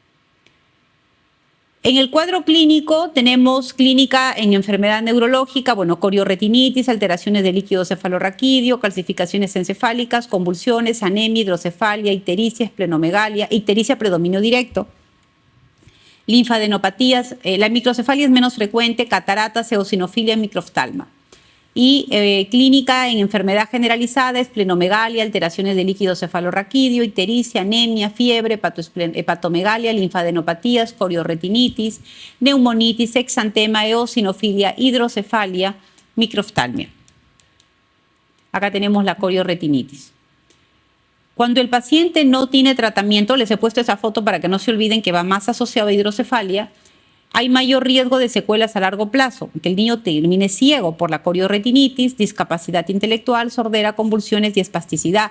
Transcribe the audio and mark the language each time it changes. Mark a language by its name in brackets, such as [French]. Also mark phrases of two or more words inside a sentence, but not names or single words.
[Spanish] En el cuadro clínico tenemos clínica en enfermedad neurológica, corioretinitis, alteraciones del líquido cefalorraquídeo, calcificaciones encefálicas, convulsiones, anemia, hidrocefalia, ictericia, esplenomegalia, ictericia predominio directo, linfadenopatías, la microcefalia es menos frecuente, cataratas, eosinofilia, microftalma. Y clínica en enfermedad generalizada, esplenomegalia, alteraciones del líquido cefalorraquídeo, ictericia, anemia, fiebre, hepatomegalia, linfadenopatías, corioretinitis, neumonitis, exantema, eosinofilia, hidrocefalia, microftalmia. Acá tenemos la corioretinitis. Cuando el paciente no tiene tratamiento, les he puesto esa foto para que no se olviden que va más asociado a hidrocefalia, hay mayor riesgo de secuelas a largo plazo, que el niño termine ciego por la corioretinitis, discapacidad intelectual, sordera, convulsiones y espasticidad.